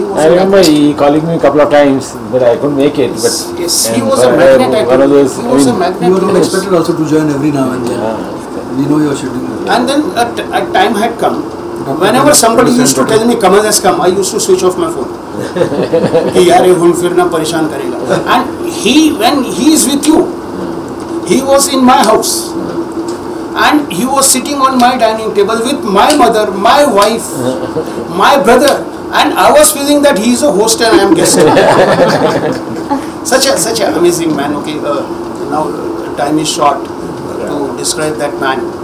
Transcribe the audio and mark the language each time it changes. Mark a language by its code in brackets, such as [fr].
[en] I remember he calling me a couple of times, but I couldn't make it. But yes, he was a magnet. One of those. He was a magnet. You were not expected also to join every now and then. We know your schedule. And then a time had come. Whenever somebody used to tell me Kamal has come, I used to switch off my phone. [hi] कि यार ये घूम फिरना परेशान करेगा. [en] And when he is with you, he was in my house. And he was sitting on my dining table with my mother, my wife, my brother, and I was feeling that he is a host and I am guest. such an amazing man. Okay, now time is short to describe that man.